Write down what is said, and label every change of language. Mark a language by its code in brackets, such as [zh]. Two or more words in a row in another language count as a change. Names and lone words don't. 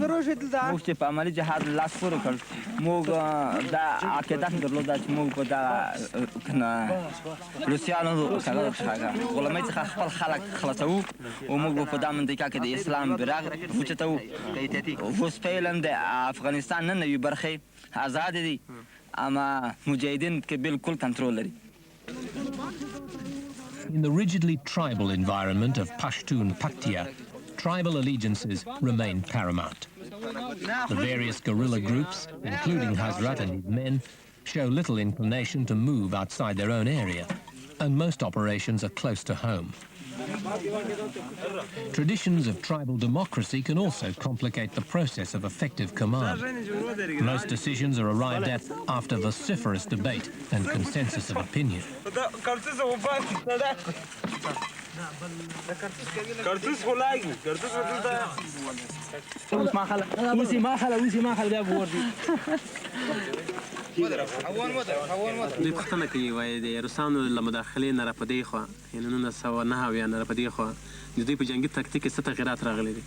[ps] موږ چې په عملي جهاد لاس پور کړ موږ دا عقیده درلوده چې موږ په دا روسیانو څخه غلامۍ څخه خپل خلک خلاصو او موږ په دا منطقه کې د اسلام بیرغ اوچتو. اوس فعلا د افغانستان نن یو برخه آزاد دي اما مجاهدین کې بالکل کنټرول لري. [en] In the rigidly tribal environment of Pashtun Paktia, tribal allegiances remain paramount. The various guerrilla groups, including Hazrat and his men, show little inclination to move outside their own area, and most operations are close to home. Traditions of tribal democracy can also complicate the process of effective command. Most decisions are arrived at after vociferous debate and consensus of opinion. [ps] دوی پوښتنه کوي وایي د روسانو له مداخلې نه راپدې خوا یعنې 1909 نه راپدې خوا د دوی په جنګي تکتیک کې څه تغیرات راغلي دي؟